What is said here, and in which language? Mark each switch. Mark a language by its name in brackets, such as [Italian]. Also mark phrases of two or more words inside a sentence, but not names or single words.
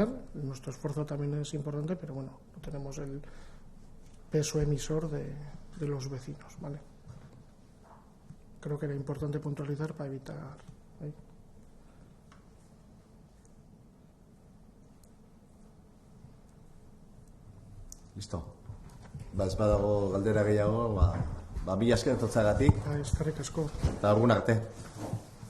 [Spanish] Nuestro esfuerzo también es importante, pero bueno, no tenemos el peso emisor de los vecinos, ¿vale? Creo que era importante puntualizar para evitar... Listo. [Basque] Badago galdera gehiago, mila esker etortzeagatik. Eskerrik asko. Eta egun arte.